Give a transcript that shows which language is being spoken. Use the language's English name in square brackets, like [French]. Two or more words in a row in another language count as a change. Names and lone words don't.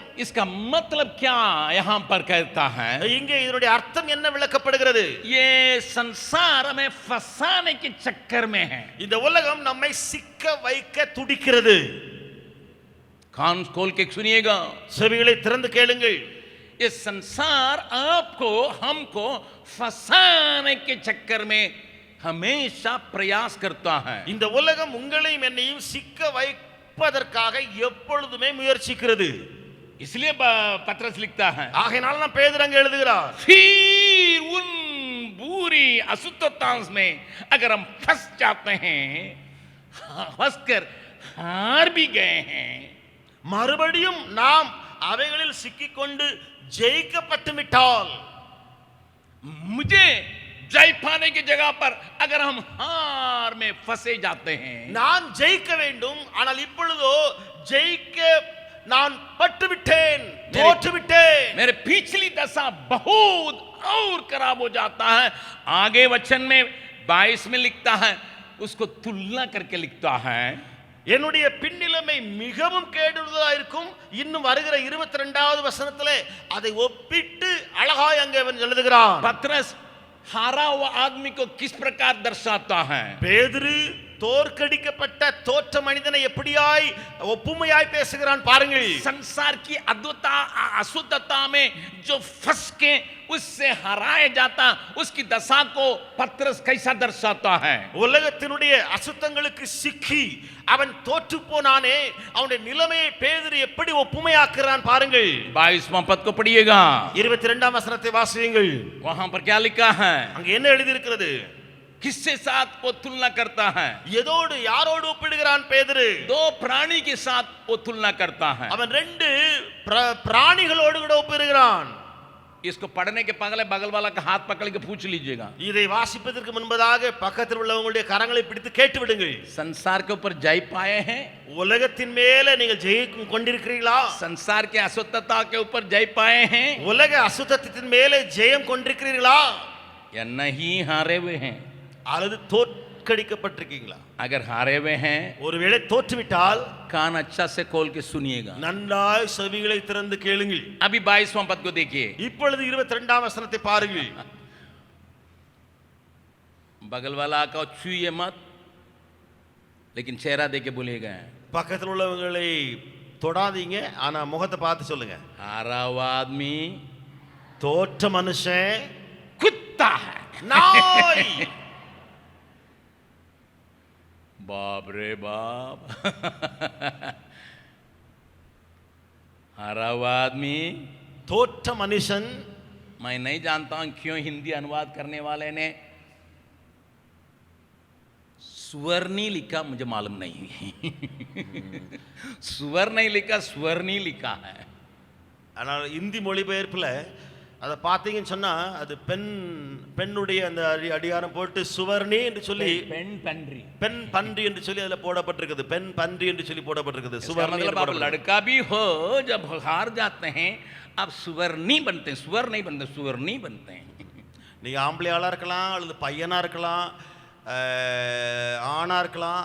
[Hindi] इसका मतलब क्या यहां पर कहता है? [Tamil] இங்கே இதனுடைய அர்த்தம் என்ன விளக்கப்படுகிறது? [Hindi] ये संसार में फंसाने के चक्कर में है. [Tamil] இந்த உலகம் நம்மை சிக்க வைக்க துடிக்கிறது. [Hindi] कान खोल के सुनिएगा. [Tamil] செவிகளை திறந்து கேளுங்கள். [Hindi] ये संसार आपको हमको फंसाने के चक्कर में हमेशा प्रयास करता है. [Tamil] இந்த உலகம் உங்களையும் என்னையும் சிக்க வைப்பதற்காக எப்பொழுதுமே முயற்சிக்கிறது. [Hindi] इसलिए पत्रस लिखता है, [Tamil] ஆகையால் நான் பேதுரு அங்கே எழுதுகிறார். [Hindi] फिर उन बुरी अशुद्धता में अगर हम फंस जाते हैं, फंसकर हार भी गए हैं, [Tamil] மறுபடியும் நாம் அவைகளில் சிக்கிக்கொண்டு ஜெயிக்கப்பட்டு விட்டால், [Hindi] मुझे जय पाने की जगह पर अगर हम हार में फंसे जाते हैं, [Tamil] நான் ஜெயிக்க வேண்டும், ஆனால் இப்பொழுதோ ஜெயிக்க நான் பட்டு விட்டேன், தோற்று விட்டேன். [Hindi] मेरे पिछली दशा बहुत और खराब हो जाता है. आगे वचन में 22 में लिखता है, उसको तुलना करके लिखता है, [Tamil] என்னுடைய பின்னிலைமை மிகவும் கேடுள்ளதா இருக்கும். இன்னும் வருகிற 22வது வசனத்திலே அதை ஒப்பிட்டு அழகாய் அங்கே அவன் எழுதுகிறான். [Hindi] पतरस हारा हुआ आदमी को किस प्रकार दर्शाता है? [Tamil] பேதுரு தோற்கடிக்கப்பட்ட தோற்ற மனிதனை எப்படியாய் ஒப்புமையாய் பேசுகிறான் பாருங்கள். [Hindi] संसार की अद्भुतता अशुद्धता में जो फंस के उससे हराया जाता, उसकी दशा को पतरस कैसा दर्शाता है? [Tamil] உலகத்தினுடைய அசுத்தங்களுக்கு சிக்கி அவன் தோற்று போனானே, அவனுடைய நிலைமையை பேதுரு எப்படி ஒப்புமையாக்குறான் பாருங்கள். [Hindi] 22वां पद को पढ़िएगा. [Tamil] 22ஆம் வசனத்தை வாசியுங்கள். [Hindi] वहां पर क्या लिखा है? [Tamil] அங்க என்ன எழுதி இருக்கிறது? [Hindi] किससे साथ वो तुलना करता है? [Tamil] எதோடு யாரோடு ஒப்பிடுகிறான் பேதுரு? [Hindi] दो प्राणी के साथ वो तुलना करता है. [Tamil] அவன் ரெண்டு பிராணிகளோடு கூட ஒப்பிடுகிறான். [Hindi] इसको पढ़ने के पहले बगल वाला का हाथ पकड़ के पूछ लीजिएगा, [Tamil] இதை வாசிப்பதற்கு முன்பதாக பக்கத்தில் உள்ளவங்களுடைய கரங்களை பிடித்து கேட்டு விடுங்கள். [Hindi] संसार के ऊपर जय पाए हैं? [Tamil] உலகத்தின் மேல நீங்கள் ஜெயிக்கும் கொண்டிருக்கிறீர்களா? [Hindi] संसार के अशुद्धता के ऊपर जय पाए हैं [Tamil] உலக அசுத்தத்தின் மேலே ஜெயம் கொண்டிருக்கிறீர்களா? [Hindi] या नहीं हारे हुए हैं? [Tamil] அல்லது தோற்கடிக்கப்பட்டிருக்கீங்களா? [Hindi] अगर हारे हुए हैं, [Tamil] ஒருவேளை தோற்றுவிட்டால் [Hindi] कान अच्छा से खोल के सुनिएगा. [Tamil] நன்றாய் செவிகளை திறந்து கேளுங்கள். [Hindi] अभी 22वां पद को देखिए. [Tamil] இப்பொழுது 22ஆம் வசனத்தை பாருங்கள். [Hindi] बगल वाला का छूइए मत, लेकिन चेहरा देके बोलिएगा. [Tamil] பக்கத்தில் உள்ளவங்களை தொடாதீங்க, ஆனா முகத்தை பார்த்து சொல்லுங்க. [Hindi] हारा हुआ आदमी [Tamil] தோற்ற மனுஷன் [Hindi] कुत्ता है. [Tamil] நாய். [Hindi] बाप रे बाप. हारा हुआ आदमी. [Tamil] தோற்ற மனுஷன். [Hindi] मैं नहीं जानता हूं क्यों हिंदी अनुवाद करने वाले ने सुवर्णी लिखा, मुझे मालूम नहीं. सुवर नहीं लिखा, स्वर्णी लिखा है. [Tamil] ஆனால் இந்தி மொழிபெயர்ப்புல அதை பார்த்தீங்கன்னு சொன்னா அது பெண்ணுடைய அந்த அடிகாரம் போட்டு சுவர்ணி என்று சொல்லி பெண் பன்றி, பெண் பன்றி என்று சொல்லி அதுல போடப்பட்டிருக்குது. பெண் பன்றி என்று சொல்லி போடப்பட்டிருக்குது. சுவர்ணி [Hindi] मतलब आप लड़का भी हो, जब हार जाते हैं आप सुवर्णी बनते हैं. सुवर नहीं बनते, सुवर्णी बनते हैं. [Tamil] நீங்க ஆம்பளையாளா இருக்கலாம் அல்லது பையனா இருக்கலாம், ஆணா இருக்கலாம்.